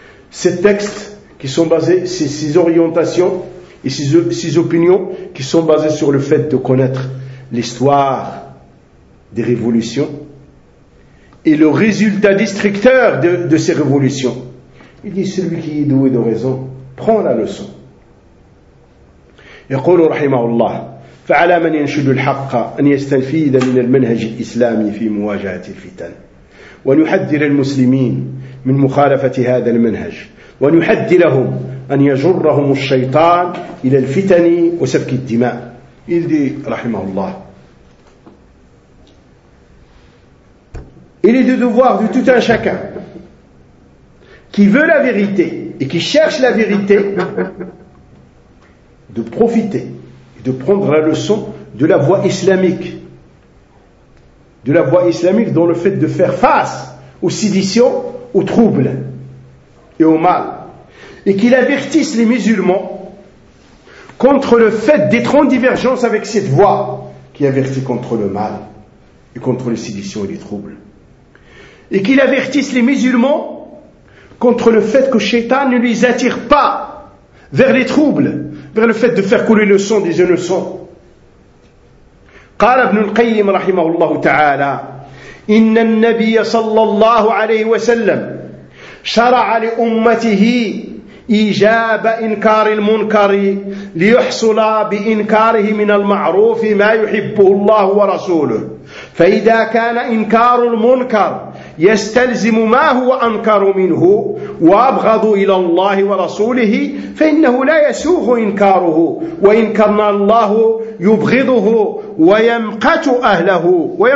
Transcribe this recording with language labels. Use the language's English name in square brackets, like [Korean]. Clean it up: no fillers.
[French] Ces textes qui sont basés, ces orientations et ces opinions qui sont basées sur le fait de connaître l'histoire des révolutions et le résultat destructeur de ces révolutions. Il dit, celui qui est doué de raison, prend la leçon. [Arabic] يقول رحمه الله فعلى من ينشد الحق أن يستفيد من المنهج الإسلامي في مواجهة الفتن وأن يحذر المسلمين من مخالفة هذا المنهج وأن يحذر لهم أن يجرهم الشيطان إلى الفتن وسفك الدماء. [French] Il dit, [Arabic] رحمه الله. [French] Il est du devoir de tout un chacun qui veut la vérité et qui cherche la vérité, de profiter et de prendre la leçon de la voie islamique. De la voie islamique dans le fait de faire face aux séditions, aux troubles et au mal. Et qu'il avertisse les musulmans contre le fait d'être en divergence avec cette voie qui avertit contre le mal et contre les séditions et les troubles. Et qu'il avertisse les musulmans contre le fait que Shaitan ne les attire pas vers les troubles, vers le fait de faire couler le sang des innocents. [Arabic] قال ابن القيم رحمه الله تعالى إن النبي صلى الله عليه وسلم شرع لأمته إجاب إنكار المنكر ليحصل بإنكاره من المعروف ما يحبه الله ورسوله فإذا كان إنكار المنكر يستلزم ما هو أنكر منه وأبغض إلى الله ورسوله فإنه لا يسوغ إنكاره وإن كان الله يبغضه ويمقت أهله